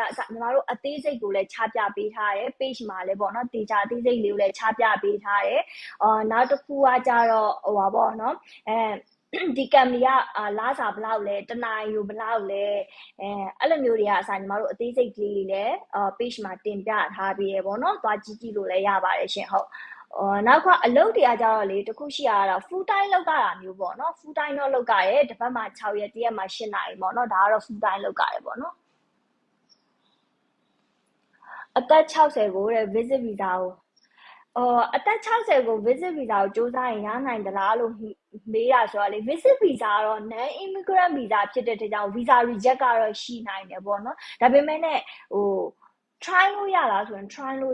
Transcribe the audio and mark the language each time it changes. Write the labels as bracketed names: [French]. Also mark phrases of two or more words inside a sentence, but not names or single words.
[Burmese] ကအစညီမတို့အသေးစိတ်ကိုလည်းချပြပေးထားတယ် page မှာလည်းပေါ့နော်တေချာအသေးစိတ်လေးကိုလည်းချပြပေးထားတယ်နောက်တစ်ခုကကြတော့ဟိုပါပေါ့နော်ဒီကံမီကလာစာဘလောက်လဲတနိုင်ယူဘလောက်လဲအဲ့လိုမျိုးတွေကအစားညီမတို့အသေးစိတ်ကလေးတွေလည်းpage မှာတင်ပြထားပြီးရပေါ့နော်သွားကြည့်လို့လည်းရပါတယ်ရှင်ဟုတ်နောက်ကအလုပ်တွေကကြတော့လေတခုရှိရတာ [English] full time [Burmese] လောက်ကြတာမျိုးပေါ့နော် [English] full time [Burmese] တော့လောက်ကြရဲတစ်ပတ်မှာ6ရက်တစ်ရက်မှာ8နာရီပေါ့နော်ဒါကတော့ [English] full time [Burmese] လောက်ကြရဲပေါ့နော် အသက်60ကိုတဲ့ [English] visit visa [Burmese] ကိုအသက်60ကို [English] visit visa [Burmese] ကိုစူးစမ်းရင်ရနိုင်သလားလို့မေးတာဆိုတော့လေ [English] visit visa [Burmese] ကတော့ [English] non immigrant visa [Burmese] ဖြစ်တဲ့အတွက်ကြောင့် [English] visa reject [Burmese] ကတော့ရှိနိုင်တယ်ပေါ့နော်ဒါပေမဲ့နဲ့try လို့ရလားဆိုရင် try လို့